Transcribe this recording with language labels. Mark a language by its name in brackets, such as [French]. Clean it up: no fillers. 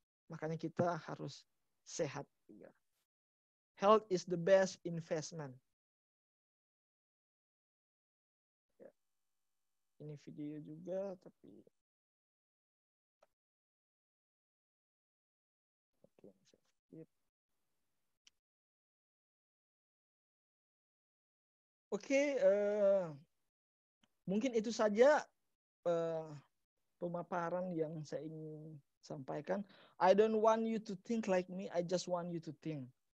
[Indonesian] Makanya kita harus sehat juga. [English] Health is the best investment. [Indonesian] Ini video juga, tapi oke, mungkin itu saja pemaparan yang saya ingin sampaikan. [English] I don't want you to think like me, I just want you to think.